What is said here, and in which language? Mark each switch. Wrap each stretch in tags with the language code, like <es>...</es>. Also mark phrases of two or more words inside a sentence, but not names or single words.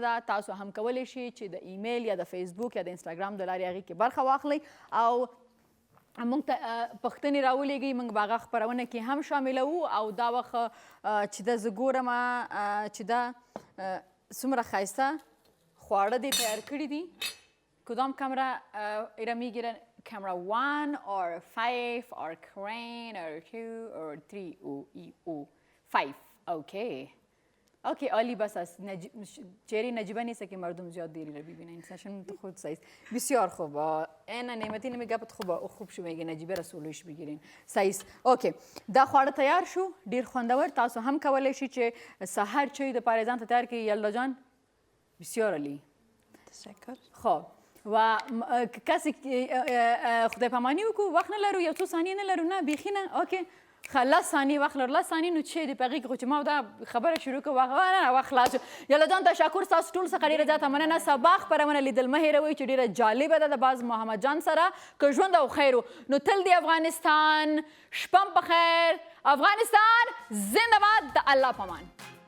<ps>ده تاسو هم کولی شئ چې د ایمیل یا د فیسبوک یا د انسټاګرام د لارې هغې کې برخه واخلئ او موږ ته پوښتنې راولېږئ موږ به هغه خپرونه کې هم شاملوو او دا وخت چې ده زه ګورم چې دا څومره ښایسته خواړه دې تیار کړي دي کدام کامرا ایرا</ps> <fa>میگیرن</fa> <en>camera 1 or 5 or crane or 2 or 3</en> <fa>او 5 اوکی عالی بس است چهره نجیبه نیست که مردم زیاد دیری رو ببینن انسان تو خود سایز بسیار خوب این نعمتی نمیگه خوب شو میگه نجیبه رسولش بگیرین سایز اوکی</fa> <ps>دا خواړه تیار شو ډیر خوندور تاسو هم کولی شئ چې سحر چای د پاره ځان ته تیار کړئ</ps> <fa>یلدا جان بسیار عالی تشکر خب و کسی</fa> <ps>خدای پامانی وکړو وخت نه لرو یو څو ثانیې نه لرو نه بیخي نه اوکې لس ثانیې وخت لرو لس ثانیې نو چې دی په هغې کې خو چې ما دا خبره شروع کړو نه وخت خلاص شو یاله جان تشکر ستاسو ټول څخه ډېره زیاته مننه سبا خپرونه لیدل مه هېروئ چې ډېره جالبه ده د باز محمد جان سره که ژوند او خیر و نو تل دی افغانستان شپه په خیر افغانستان زنده باد د الله پامان</ps>